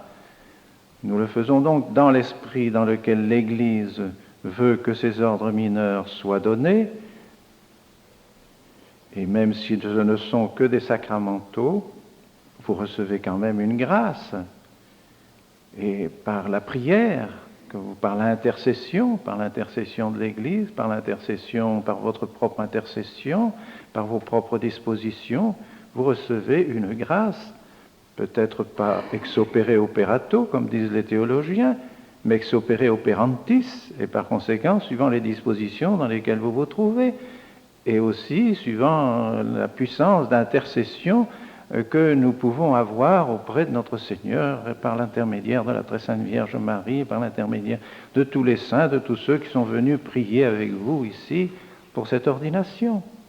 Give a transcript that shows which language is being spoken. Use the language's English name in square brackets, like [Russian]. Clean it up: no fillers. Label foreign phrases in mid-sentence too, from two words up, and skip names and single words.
[French] Nous le faisons donc dans l'esprit dans lequel l'Église veut que ces ordres mineurs soient donnés, et même si ce ne sont que des sacramentaux, vous recevez quand même une grâce. Et par la prière, par l'intercession de l'Église, par votre propre intercession, par vos propres dispositions, vous recevez une grâce. Peut-être pas [Latin] ex opere operato, [French] comme disent les théologiens, mais [Latin] ex opere operantis, [French] et par conséquent, suivant les dispositions dans lesquelles vous vous trouvez, et aussi suivant la puissance d'intercession que nous pouvons avoir auprès de notre Seigneur par l'intermédiaire de la très sainte Vierge Marie, par l'intermédiaire de tous les saints, de tous ceux qui sont venus prier avec vous ici pour cette ordination.